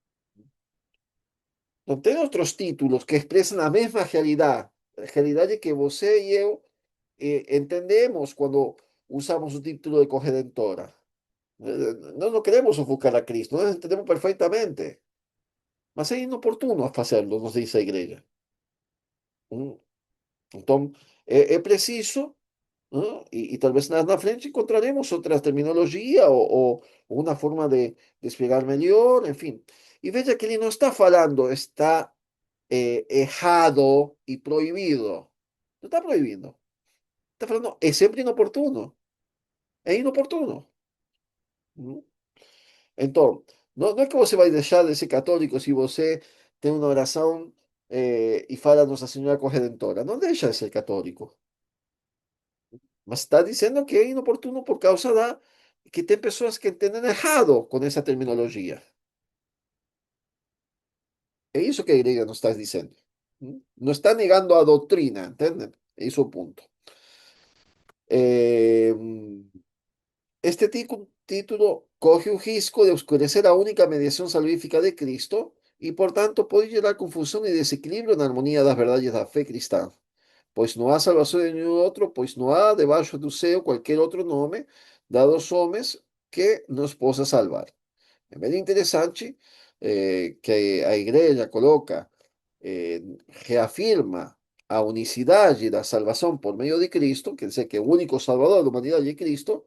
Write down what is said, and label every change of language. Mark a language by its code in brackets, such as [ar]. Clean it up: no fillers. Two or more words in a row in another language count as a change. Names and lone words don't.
[pt] Não tem outros títulos que expressam a mesma realidade que você e eu entendemos quando usamos o título de corredentora. Nós não queremos ofuscar a Cristo, nós entendemos perfeitamente, mas é inoportuno fazê-lo, nos diz a igreja. Então, é preciso, ¿no? [es] Y tal vez na frente encontraremos otra terminología o una forma de explicar mejor, en fin. [pt] Y veja que ele no está falando, está errado y prohibido. [es] No está prohibiendo. [pt] Está falando, [es] es siempre inoportuno. [pt] É inoportuno. ¿No? Então, não é que você vai deixar de ser católico se você tem uma oração e fala Nossa Senhora Corredentora. Não deixa de ser católico. Mas está dizendo que é inoportuno por causa da que tem pessoas que entendem errado com essa terminologia. É isso que a igreja nos está dizendo. Não está negando a doutrina, entende? Esse é o ponto. [es] Eh, Este título coge un risco de oscurecer la única mediación salvífica de Cristo y por tanto puede generar confusión y desequilibrio en armonía [pt] das verdades da fé cristã. Pois não há salvação em nenhum outro, pois não há debaixo do céu qualquer outro nome dado aos homens que nos possa salvar. É bem interessante que a igreja coloca, reafirma a unicidade da salvação por meio de Cristo, quer dizer que o único salvador da humanidade é Cristo.